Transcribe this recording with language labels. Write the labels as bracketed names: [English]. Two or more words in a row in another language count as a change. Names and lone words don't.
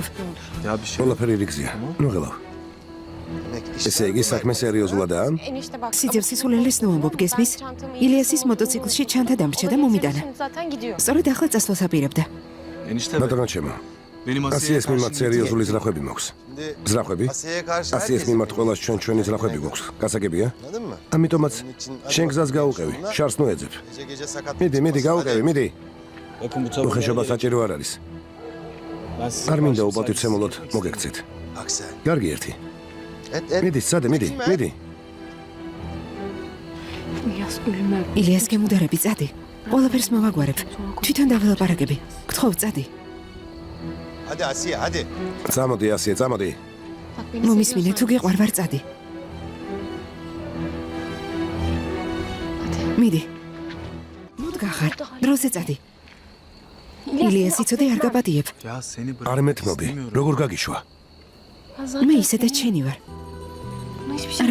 [Turkish] Ya bir şey. [Georgian] ყველაფერი რიგზია. ნუ ღელავ. ესე იგი საქმე სერიოზულადაა? [Turkish] Enişte bak. [Georgian] სიძევ სისულელეს ნუ ამბობ გესმის? ილიასის მოტოციკლში ჩანთა დამრჩა და მომიტანა. [Turkish] Şimdi zaten gidiyor. [Georgian] სწორედ ახლა წასვლას აპირებდა. [Turkish] Enişte [Georgian] ბატონო ჩემო. [Turkish] benim [Georgian] ასიეს მიმართ სერიოზული ზრახვები მაქვს. ზრახვები? [Turkish] Asiye'ye karşı [Georgian] ასიეს მიმართ ყველას ჩვენი ზრახვები გვაქვს. გასაგებია? [Turkish] anladın mı? [Georgian] ამიტომაც შენ გზას გაუყევი. შარს ნუ ეძებ. [Turkish] Gece gece sakat. [Georgian] მიდი, გაუყევი, მიდი. [Turkish] Bakın bu tavukları [Georgian] უხეშობა საჭირო არ არის. [Turkish] ben size [Georgian] არ მინდა [Turkish] karşı [Georgian] უპატივცემულოდ [Turkish] saygısızlık [Georgian] მოგექცეთ. [Turkish] Bak sen. [Georgian] კარგი ერთი. [Turkish] Et. [Georgian] მიდი, სადე, მიდი, მიდი. [Turkish] İlyas ölüme. [Georgian] ილიას გემუდარები წადი. ყველაფერს მოვაგვარებ. თვითონ დავილაპარაკები. გთხოვ წადი. [Turkish] Hadi Asiye hadi. [Georgian] წამოდი ასიე, წამოდი. [Turkish] Bak beni [Georgian] მომისმინე, თუ გიყვარ ვარ წადი. მიდი. მოდგახარ. დროზე წადი. ილიას იცოდე არ გაპატიებ. [Turkish] Ya seni bırak. [Georgian] არ მეთმობი. როგორ გაგიშვა? მე ისედაც შენი ვარ. [Turkish] hiçbir şey.